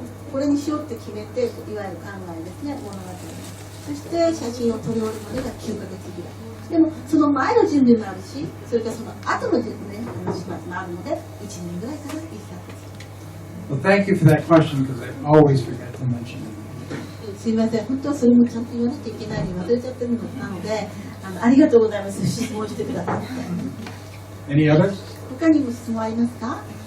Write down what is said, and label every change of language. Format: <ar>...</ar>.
<ja>これにしようって決めて、いわゆる考えですね、物語。そして写真を撮り終えるまでが9ヶ月ぐらい。でもその前の準備もあるし、それからその後の準備ね、始末もあるので、1年ぐらいかな、1ヶ月。</ja> <en>Well, thank you for that question because I always forget to mention it.</en> <ja>すいません、本当はそれもちゃんと言わなきゃいけないのに忘れちゃってるのなので、ありがとうございます。質問してくださって。</ja> <en>Any others?</en> <ja>他にも質問ありますか？</ja>